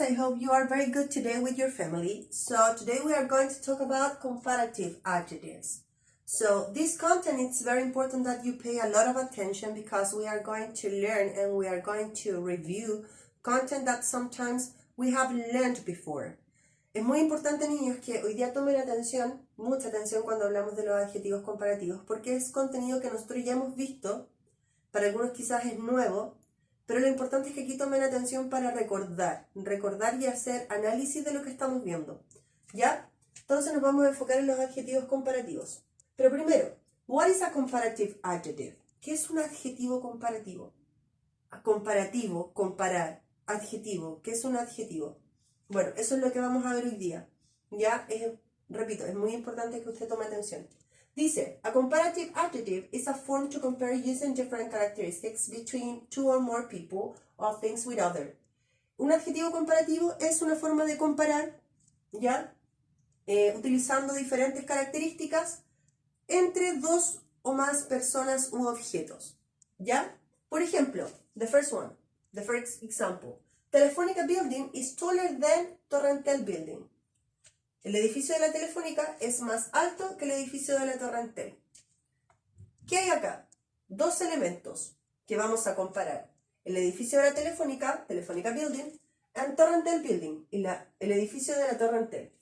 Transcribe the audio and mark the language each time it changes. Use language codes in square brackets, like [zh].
[en] I hope you are very good today with your family. So today we are going to talk about comparative adjectives. So this content, it's very important that you pay a lot of attention because we are going to learn and we are going to review content that sometimes we have learned before. [es] Es muy importante, niños, que hoy día tomen atención, mucha atención cuando hablamos de los adjetivos comparativos, porque es contenido que nosotros ya hemos visto, para algunos quizás es nuevo, pero lo importante es que aquí tomen atención para recordar y hacer análisis de lo que estamos viendo, ¿ya? Entonces nos vamos a enfocar en los adjetivos comparativos. Pero primero, [en] what is a comparative adjective? [es] ¿Qué es un adjetivo comparativo? Comparativo, comparar, adjetivo, ¿qué es un adjetivo? Bueno, eso es lo que vamos a ver hoy día, ¿ya? Repito, es muy importante que usted tome atención. [en] Dice, a comparative adjective is a form to compare using different characteristics between two or more people or things with other. [es] Un adjetivo comparativo es una forma de comparar, ¿ya? Utilizando diferentes características entre dos o más personas u objetos, ¿ya? Por ejemplo, [en] the first example. Telefónica building is taller than Torrentel building. [es] El edificio de la Telefónica es más alto que el edificio de la Torrentel. ¿Qué hay acá? Dos elementos que vamos a comparar. El edificio de la Telefónica, Telefónica Building, and Torrentel Building, el edificio de la Torrentel.